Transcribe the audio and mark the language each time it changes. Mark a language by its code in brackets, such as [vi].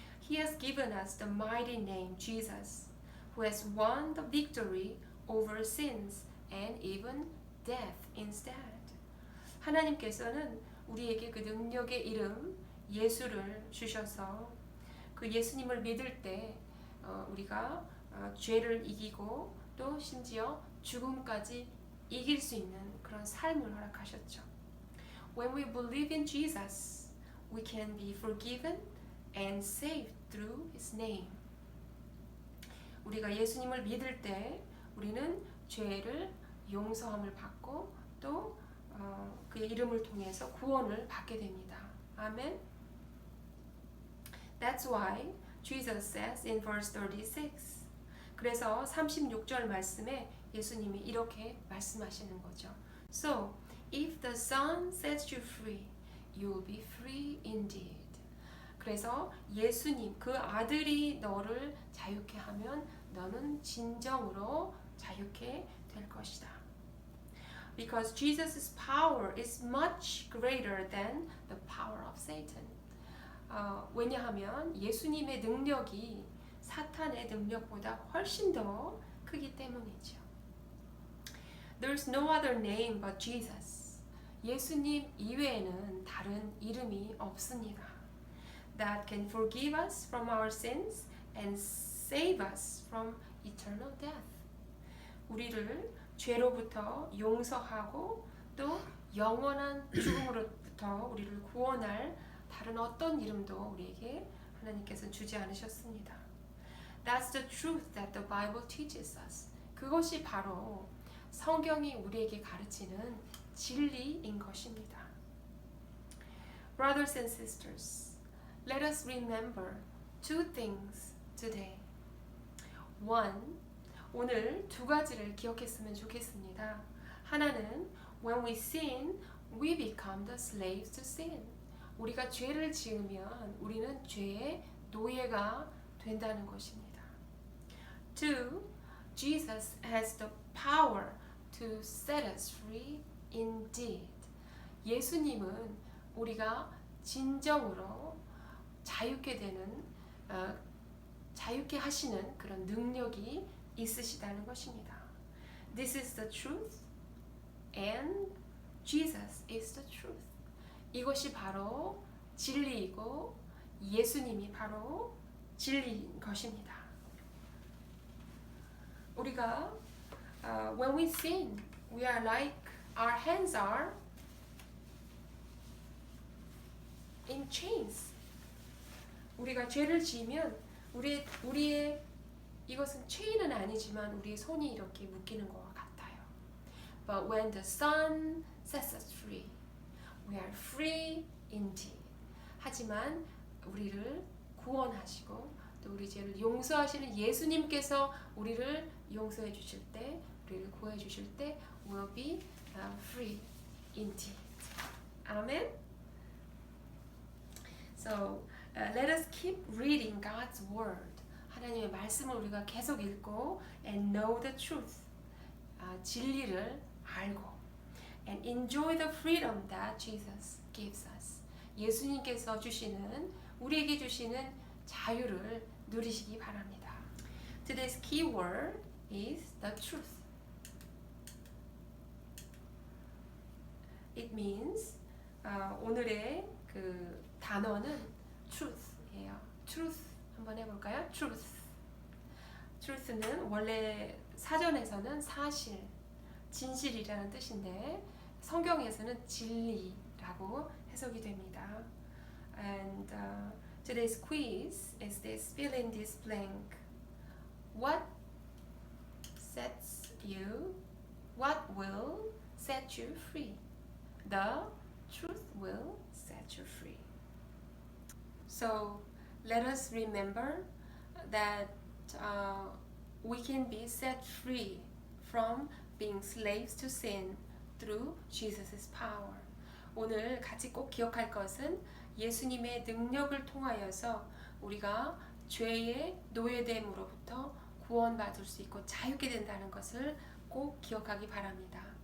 [en] He has given us the mighty name Jesus, who has won the victory over sins and even death instead. [ko] 하나님께서는 우리에게 그 능력의 이름 예수를 주셔서 그 예수님을 믿을 때 우리가 죄를 이기고 또 심지어 죽음까지 이길 수 있는 그런 삶을 허락하셨죠. [en] When we believe in Jesus, we can be forgiven and saved through His name. [ko] 우리가 예수님을 믿을 때 우리는 죄를 용서함을 받고 또 그의 이름을 통해서 구원을 받게 됩니다. 아멘. [en] That's why Jesus says in verse 36. [ko] 그래서 36절 말씀에 예수님이 이렇게 말씀하시는 거죠. [en] So, if the Son sets you free, you will be free indeed. [ko] 그래서 예수님, 그 아들이 너를 자유케 하면 너는 진정으로 자유케 될 것이다. [en] Because Jesus' power is much greater than the power of Satan. [ko] 왜냐하면 예수님의 능력이 사탄의 능력보다 훨씬 더 크기 때문이죠. [en] There's no other name but Jesus. [ko] 예수님 이외에는 다른 이름이 없습니다. [en] That can forgive us from our sins and save us from eternal death. [ko] 우리를 죄로부터 용서하고 또 영원한 죽음으로부터 우리를 구원할 다른 어떤 이름도 우리에게 하나님께서 주지 않으셨습니다. [en] That's the truth that the Bible teaches us. [ko] 그것이 바로 성경이 우리에게 가르치는 진리인 것입니다. [en] Brothers and sisters, let us remember two things today. [ko] One, 오늘 두 가지를 기억했으면 좋겠습니다. [en] 하나는 when we sin, we become the slaves to sin. [ko] 우리가 죄를 지으면 우리는 죄의 노예가 된다는 것입니다. [en] Two, Jesus has the power to set us free indeed. [ko] 예수님은 우리가 진정으로 자유케 되는 자유케 하시는 그런 능력이 있으시다는 것입니다. [en] This is the truth and Jesus is the truth. [ko] 이것이 바로 진리이고 예수님이 바로 진리인 것입니다. [en] 우리가 when we sin, we are like our hands are in chains. [ko] 우리가 죄를 지으면 우리의 이것은 체인은 아니지만 우리의 손이 이렇게 묶이는 것과 같아요. [en] But when the Son sets us free, we are free indeed. [ko] 하지만 우리를 구원하시고 또 우리 죄를 용서하시는 예수님께서 우리를 용서해 주실 때, 우리를 구해 주실 때, [en] will be free indeed. [ko] 아멘. [en] So let us keep reading God's word. [ko] 하나님의 말씀을 우리가 계속 읽고 [en] and know the truth. [ko] 진리를 알고 [en] and enjoy the freedom that Jesus gives us. [ko] 예수님께서 주시는 우리에게 주시는 자유를 누리시기 바랍니다. [en] Today's key word is the truth. It means [ko] 오늘의 그 단어는 truth예요. truth 한번 해볼까요? [en] truth. [ko] truth는 원래 사전에서는 사실, 진실이라는 뜻인데 성경에서는 진리라고 해석이 됩니다. [en] And today's quiz is this: fill in this blank. What sets you? What will set you free? The truth will set you free. So let us remember that we can be set free from being slaves to sin through Jesus' power. [ko] 오늘 같이 꼭 기억할 것은 예수님의 능력을 통하여서 우리가 죄의 노예됨으로부터 구원받을 수 있고 자유케 된다는 것을 꼭 기억하기 바랍니다.